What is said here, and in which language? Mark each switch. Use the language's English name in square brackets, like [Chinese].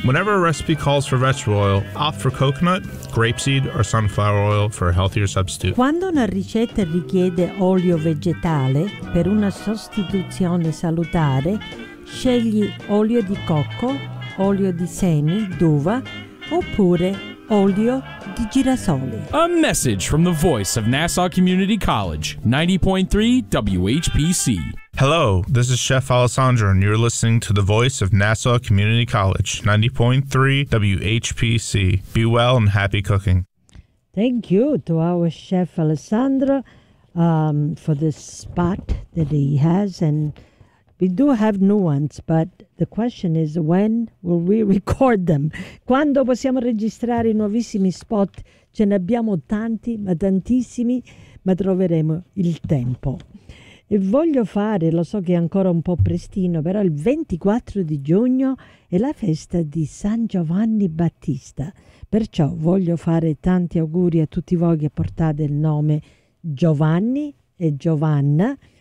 [English] Whenever a recipe calls for vegetable oil, opt for coconut, grapeseed, or sunflower oil for a healthier substitute. [Italian] Quando una ricetta richiede olio vegetale per una sostituzione salutare, scegli olio di cocco, olio di semi, d'uva, oppure olio di girasole. [English] A message from the voice of Nassau Community College, 90.3 WHPC. Hello, this is Chef Alessandro, and you're listening to the voice of Nassau Community College, 90.3 WHPC. Be well and happy cooking. Thank you to our Chef Alessandro for this spot that he has. And we do have new ones, but the question is, when will we record them? [Italian] Quando possiamo registrare i nuovissimi spot? Ce ne abbiamo tanti, ma tantissimi, ma troveremo il tempo. E voglio fare, lo so che è ancora un po' prestino, però il 24 di giugno è la festa di San Giovanni Battista. Perciò voglio fare tanti auguri a tutti voi che portate il nome Giovanni e Giovanna.